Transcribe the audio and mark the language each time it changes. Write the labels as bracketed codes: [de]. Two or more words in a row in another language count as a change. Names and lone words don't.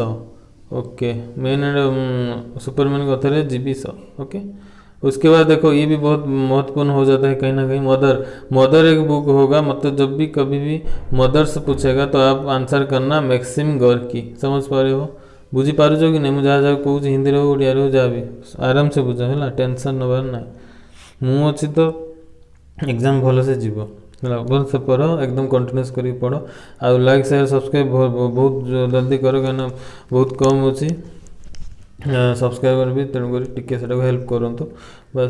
[hi] ओके, मैन एंड सुपरमैन का ऑथर है जीबी शॉ। ओके, उसके बाद देखो ये भी बहुत महत्वपूर्ण हो जाता है कहीं ना कहीं, मदर। मदर एक बुक होगा, मतलब जब भी कभी भी मदर से पूछेगा तो आप आंसर करना मैक्सिम गोर्की। समझ पा रहे हो, [or] ବୁଝି ପାରୁଛ [hi] कि नहीं, [or] ମୁଁ ଯାହା ଯାହା କହୁଛି ହିନ୍ଦୀରେ ହଉ ଓଡ଼ିଆରେ ହଉ ଯାହା ବି ଆରାମ ସେ ବୁଝ ହେଲା, ଟେନସନ୍ ନେବାର ନାହିଁ। ମୁଁ ଅଛି ତ ଏକ୍ଜାମ୍ ଭଲସେ ଯିବ ହେଲା, ଭଲସେ ପଢ଼, ଏକଦମ କଣ୍ଟିନ୍ୟୁସ୍ କରିକି ପଢ଼। ଆଉ [en] like share subscribe [or] ବହୁତ ଜଲ୍ଦି କର, କାହିଁକିନା ବହୁତ କମ୍ ଅଛି ସବସ୍କ୍ରାଇबर ବି, ତେଣୁକରି ଟିକେ ସେଟାକୁ ହେଲ୍ପ କରନ୍ତୁ ବାସ୍।